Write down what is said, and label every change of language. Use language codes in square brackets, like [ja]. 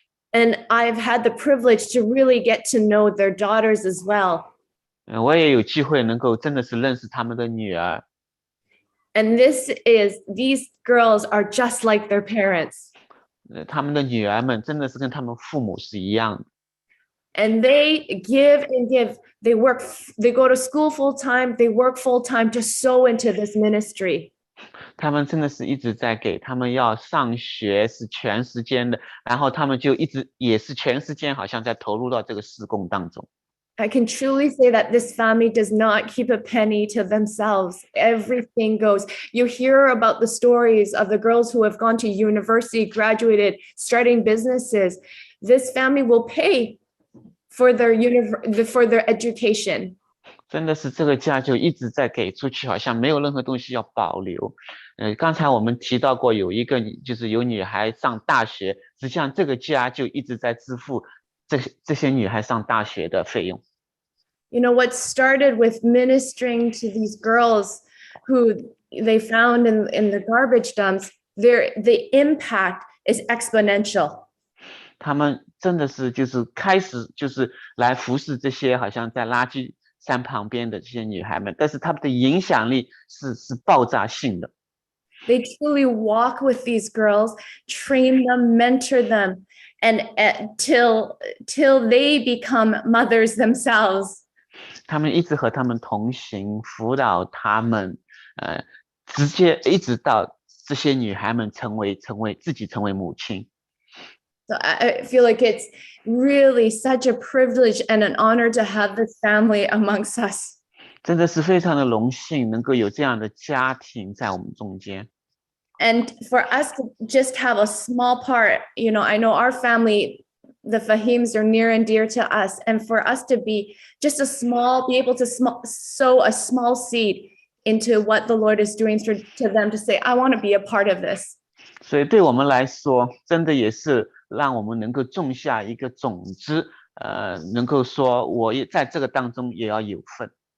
[en] And I've had the privilege to really get to know their daughters as well. [zh] 我也有机会能够真的是认识他们的女儿。 [en] And these girls are just like their parents. [zh] 他们的女儿们真的是跟他们父母是一样的。 [en] And they give and give. They go to school full time, they work full time to sow into this ministry. [zh] 他们真的是一直在给，他们要上学是全时间的，然后他们就一直也是全时间，好像在投入到这个事工当中。 [en] I can truly say that this family does not keep a penny to themselves. Everything goes. You hear about the stories of the girls who have gone to university, graduated, starting businesses. This family will pay for their education. [zh] 真的是这个家就一直在给出去，好像没有任何东西要保留。刚才我们提到过，有一个就是有女孩上大学，实际上这个家就一直在支付这些女孩上大学的费用。 [en] You know, what started with ministering to these girls who they found in the garbage dumps, the impact is exponential. [zh] 他们真的是就是开始就是来服侍这些好像在垃圾山旁边的这些女孩们，但是他们的影响力是爆炸性的。 [en] They truly walk with these girls, train them, mentor them, and till they become mothers themselves. [zh] 他们一直和他们同行，辅导他们，直接一直到这些女孩们成为母亲。 [en] So I feel like it's really such a privilege and an honor to have this family amongst us. [zh] 真的是非常的荣幸，能够有这样的家庭在我们中间。 [en] And for us to just have a small part, you know, I know our family, the Fahims are near and dear to us. And for us to be just be able to sow a small seed into what the Lord is doing to them, to say, I want to be a part of this. [zh] 所以对我们来说，真的也是让我们能够种下一个种子，能够说我也在这个当中也要有份。